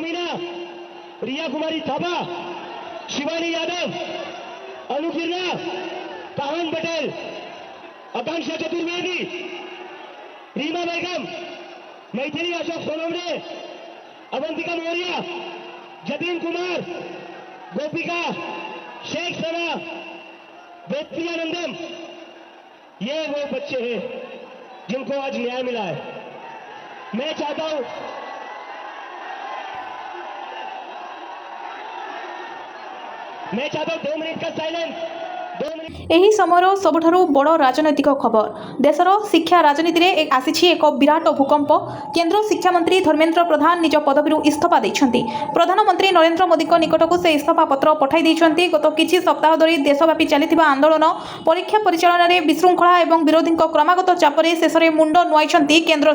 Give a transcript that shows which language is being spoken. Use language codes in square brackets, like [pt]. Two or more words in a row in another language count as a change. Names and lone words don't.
[hi] मीना, रिया कुमारी थापा, शिवानी यादव, अनुकिरणा, काहन पटेल, आकांक्षा चतुर्वेदी, रीमा बेगम, मैथिली अशोक सोनवणे, अवंतिका मौर्य, जतीन कुमार, गोपिका, शेख सना, वेदप्रियानंदम, ये वो बच्चे हैं जिनको आज न्याय मिला है। मैं चाहता हूं दो मिनट का साइलेंस। [or] ଏହି ସମୟର ସବୁଠାରୁ ବଡ଼ ରାଜନୈତିକ ଖବର ଦେଶର ଶିକ୍ଷା ରାଜନୀତିରେ ଆସିଛି ଏକ ବିରାଟ ଭୂକମ୍ପ କେନ୍ଦ୍ର ଶିକ୍ଷାମନ୍ତ୍ରୀ ଧର୍ମେନ୍ଦ୍ର ପ୍ରଧାନ ନିଜ ପଦବୀରୁ ଇସ୍ତଫା ଦେଇଛନ୍ତି ପ୍ରଧାନମନ୍ତ୍ରୀ ନରେନ୍ଦ୍ର ମୋଦିଙ୍କ ନିକଟକୁ ସେ ଇସ୍ତଫା ପତ୍ର ପଠାଇ ଦେଇଛନ୍ତି ଗତ କିଛି ସପ୍ତାହ ଧରି ଦେଶବ୍ୟାପୀ ଚାଲିଥିବା ଆନ୍ଦୋଳନ ପରୀକ୍ଷା ପରିଚାଳନାରେ ବିଶୃଙ୍ଖଳା ଏବଂ ବିରୋଧୀଙ୍କ କ୍ରମାଗତ ଚାପରେ ଶେଷରେ ମୁଣ୍ଡ ନୁଆଇଛନ୍ତି କେନ୍ଦ୍ର